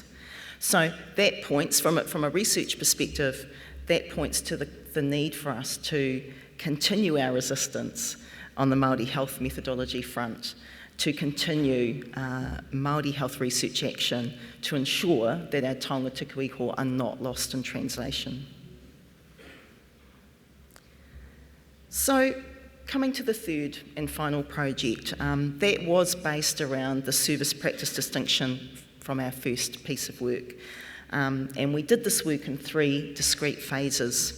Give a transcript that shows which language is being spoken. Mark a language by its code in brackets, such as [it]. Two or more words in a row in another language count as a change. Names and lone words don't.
[en] So that points, from a research perspective, that points to the need for us to continue our resistance on the Māori health methodology front, to continue Māori health research action to ensure that our [mi] taonga tuku iho [en] are not lost in translation. So, coming to the third and final project, that was based around the service practice distinction from our first piece of work. And we did this work in 3 discrete phases.